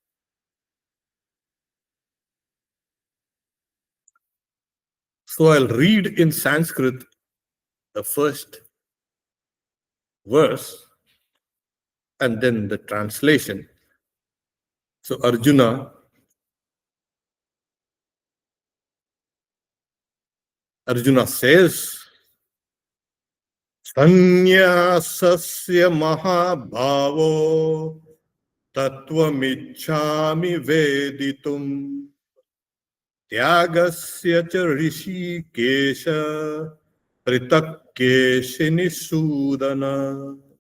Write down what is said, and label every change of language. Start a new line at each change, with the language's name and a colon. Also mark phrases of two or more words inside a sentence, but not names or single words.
English: So I'll read in Sanskrit the first verse and then the translation. So Arjuna says,
Sanskrit: सन्न्यासस्य महाभावो तत्त्वमिच्छामि वेदितुम् त्यागस्य च ऋषिकेश प्रितकेशिनि सुदन.